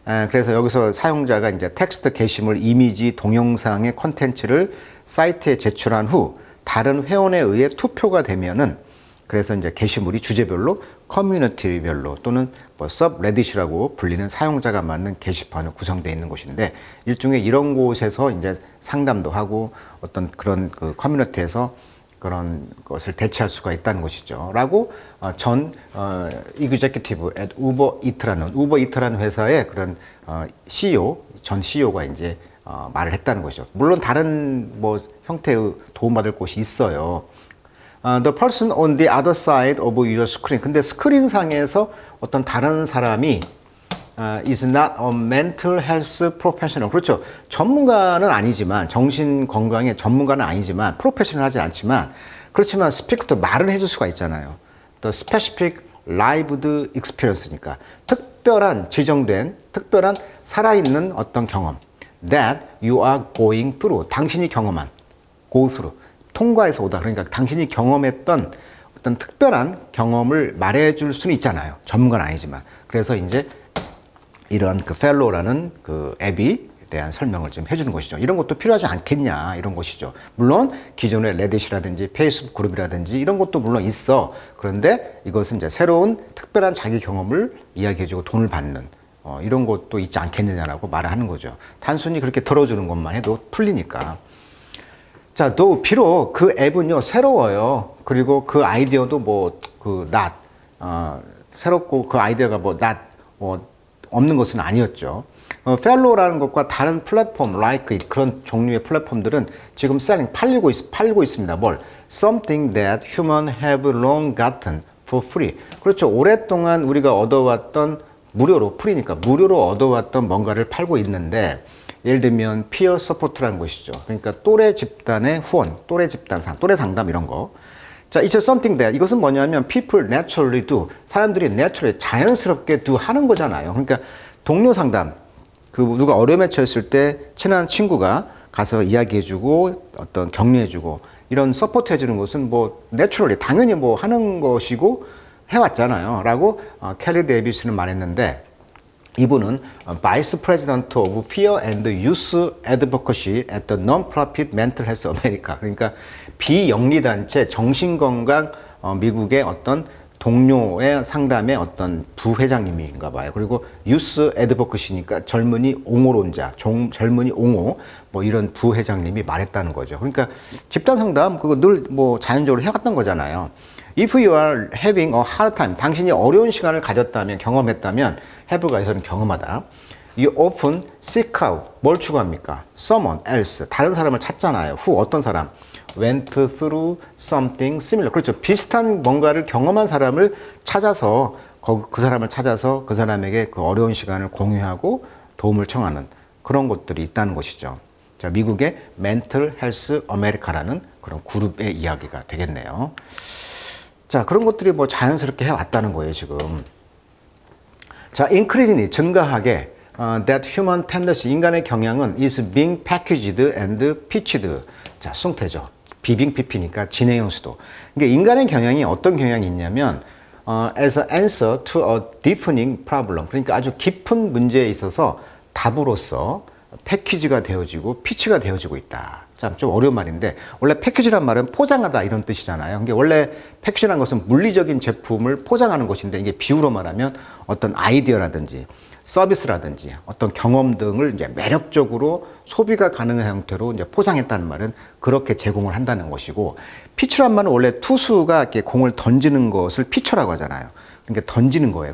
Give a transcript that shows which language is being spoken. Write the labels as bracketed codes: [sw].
[ko] 그래서 여기서 사용자가 이제 텍스트 게시물, 이미지, 동영상의 콘텐츠를 사이트에 제출한 후 다른 회원에 의해 투표가 되면은, 그래서 이제 게시물이 주제별로, 커뮤니티별로 또는 뭐 서브레딧이라고 불리는 사용자가 맞는 게시판으로 구성되어 있는 곳인데, 일종의 이런 곳에서 이제 상담도 하고 어떤 그런 그 커뮤니티에서 그런 것을 대체할 수가 있다는 것이죠. 라고 전 [en] executive at [ko] 우버이트라는 회사의 그런 CEO, 전 CEO가 이제 말을 했다는 것이죠. 물론 다른 뭐 형태의 도움받을 곳이 있어요. [en] The person on the other side of your screen. [ko] 근데 스크린 상에서 어떤 다른 사람이 [en] is not a mental health professional. [ko] 그렇죠. 전문가는 아니지만, 정신 건강의 전문가는 아니지만, 프로페셔널 하지 않지만, 그렇지만 스피크도 말을 해줄 수가 있잖아요. [en] The specific lived experience니까. [ko] 특별한, 지정된, 특별한 살아있는 어떤 경험. [en] That you are going through. [ko] 당신이 경험한. [en] go through. [ko] 통과해서 오다. 그러니까 당신이 경험했던 어떤 특별한 경험을 말해줄 수는 있잖아요. 전문가는 아니지만. 그래서 이제 이런 그 펠로우라는 그 앱에 대한 설명을 좀 해주는 것이죠. 이런 것도 필요하지 않겠냐, 이런 것이죠. 물론 기존의 레딧이라든지 페이스북 그룹이라든지 이런 것도 물론 있어. 그런데 이것은 이제 새로운 특별한 자기 경험을 이야기해주고 돈을 받는 이런 것도 있지 않겠느냐라고 말을 하는 거죠. 단순히 그렇게 들어주는 것만 해도 풀리니까. 자, 또 비록 그 앱은요 새로워요. 그리고 그 아이디어도 뭐 그 새롭고 그 아이디어가 뭐 없는 것은 아니었죠. 펠로우라는 것과 다른 플랫폼, like it, 그런 종류의 플랫폼들은 지금 팔고 있습니다. 뭘? [en] Something that humans have long gotten for free. [ko] 그렇죠. 오랫동안 우리가 얻어왔던 무료로, 프리니까 무료로 얻어왔던 뭔가를 팔고 있는데, 예를 들면 [en] peer support [ko] 라는 것이죠. 그러니까 또래 집단의 후원, 또래 집단 또래 상담 이런 거. 자, [en] it's something that, [ko] 이것은 뭐냐면 [en] people naturally do, [ko] 사람들이 [en] naturally, [ko] 자연스럽게 [en] do [ko] 하는 거잖아요. 그러니까 동료 상담, 그 누가 어려움에 처했을 때 친한 친구가 가서 이야기해주고 어떤 격려해주고 이런 서포트 해주는 것은 뭐 naturally, 당연히 뭐 하는 것이고 해왔잖아요. 라고 켈리 데이비스는 말했는데, 이분은 Vice President of Peer and Youth Advocacy at the Non-Profit Mental Health America. 그러니까 비영리단체 정신건강 미국의 어떤 동료의 상담의 어떤 부회장님인가 봐요. 그리고 유스 애드버커시니까 젊은이 옹호론자, 젊은이 옹호 뭐 이런 부회장님이 말했다는 거죠. 그러니까 집단 상담 그거 늘 뭐 자연적으로 해왔던 거잖아요. [en] If you are having a hard time, [ko] 당신이 어려운 시간을 가졌다면, 경험했다면, have가 에서는 경험하다. [en] You often seek out, [ko] 뭘 추구합니까? [en] Someone else, [ko] 다른 사람을 찾잖아요. Who, 어떤 사람? [en] Went through something similar. [ko] 그렇죠. 비슷한 뭔가를 경험한 사람을 찾아서, 그 사람을 찾아서 그 사람에게 그 어려운 시간을 공유하고 도움을 청하는 그런 것들이 있다는 것이죠. 자, 미국의 Mental Health America라는 그런 그룹의 이야기가 되겠네요. 자, 그런 것들이 뭐 자연스럽게 해왔다는 거예요, 지금. 자, [en] increasingly, [ko] 증가하게, [en] that human tendency, [ko] 인간의 경향은 [en] is being packaged and pitched. [ko] 자, 수동태죠. 비빙 PP니까 진행형 수도. 그러니까 인간의 경향이 어떤 경향이 있냐면, [en] as an answer to a defining problem. [ko] 그러니까 아주 깊은 문제에 있어서 답으로서 패키지가 되어지고 피치가 되어지고 있다. 참 좀 어려운 말인데 원래 패키지란 말은 포장하다 이런 뜻이잖아요. 이게 원래 패키지라는 것은 물리적인 제품을 포장하는 것인데 이게 비유로 말하면 어떤 아이디어라든지 서비스라든지 어떤 경험 등을 이제 매력적으로 소비가 가능한 형태로 이제 포장했다는 말은 그렇게 제공을 한다는 것이고 피처란 말은 원래 투수가 이렇게 공을 던지는 것을 피처라고 하잖아요. 그러니까 던지는 거예요.